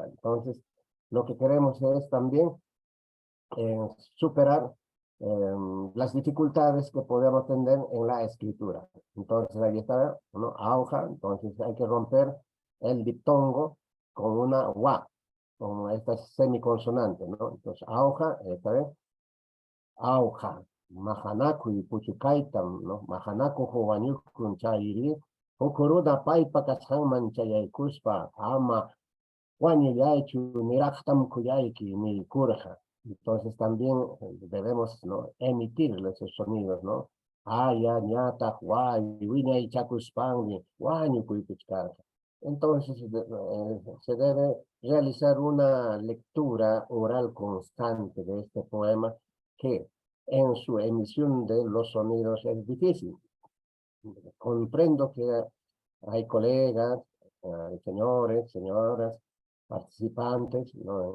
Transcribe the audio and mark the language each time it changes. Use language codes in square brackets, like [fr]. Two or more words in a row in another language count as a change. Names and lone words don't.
[es] Entonces, lo que queremos es también superar las dificultades que podemos tener en la escritura. Entonces, ahí está, ¿no? Auja, entonces hay que romper el diptongo con una wa, con esta semiconsonante, ¿no? Entonces, auja, esta vez, [qu] auja, mahanaku y puchukaitam, ¿no? Mahanaku huanyukun chairi, hukuruda paipa kashanman chayaikuspa, ama huanyayaichu niraktam kuyaiki ni kurja. [es] Entonces también debemos, ¿no? Emitir esos sonidos, ¿no? [qu] Aya, ñata, guay, wiña y chacuspangui, guañu cuipichcarja. [es] Entonces se debe realizar una lectura oral constante de este poema que en su emisión de los sonidos es difícil. Comprendo que hay colegas, hay señores, señoras, participantes, ¿no?